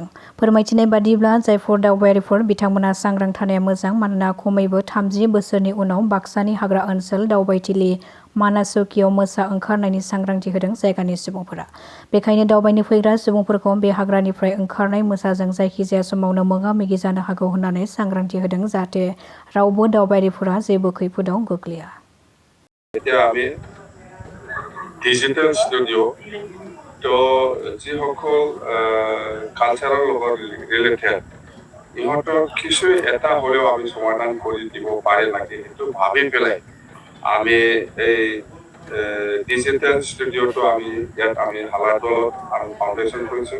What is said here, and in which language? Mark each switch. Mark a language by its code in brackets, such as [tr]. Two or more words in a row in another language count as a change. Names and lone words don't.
[brx] फोरमायथिनाय बादिब्ला जायफोर दावबायारिफोर बिथांमोना सांग्रां थानाया मोजां मानोना खमैबो 30 बोसोरनि उनाव बाक्सानि हाग्रा ओनसोल दावबायथिलि मानास चौकियाव मोसा ओंखारनायनि सांग्रांथि होदों जायगानि सुबुंफोरा। बेखायनो दावबायनो फैग्रा सुबुंफोरखौ बे हाग्रानिफ्राय ओंखारनाय मोसाजों जायखिजाया समावनो मोगा मोगि जानो हागौ होननानै सांग्रांथि होदों जाहाथे रावबो दावबायारिफोरा जेबो खैफोदाव गोग्लैया। [as] এতিয়া আমি [en] digital studio' [as] তো যিসকল কালচাৰৰ লগত ৰিলেটেড ইহঁতৰ কিছু এটা হ'লেও আমি সমাধান কৰি দিব পাৰে নেকি সেইটো ভাবি পেলাই আমি এই [en] digital studio' [as] টো আমি ইয়াত আমি হালাতলত আমি ফাউণ্ডেশ্যন কৰিছোঁ।